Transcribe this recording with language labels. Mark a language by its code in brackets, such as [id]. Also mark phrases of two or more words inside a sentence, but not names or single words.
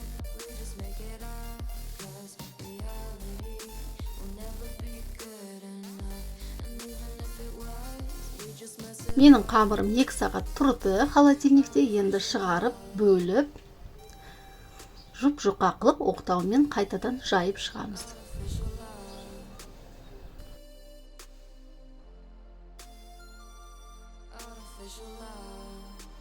[en] We just make it up. 'Cause reality will never be good enough. And even if it was, we just mess it up. [kk] Менің қамырым 2 сағат тұрды холодильникте. Енді шығарып, бөліп, жұп-жұқа қылып, оқтаумен қайтадан жайып шығамыз. [en] Artificial love.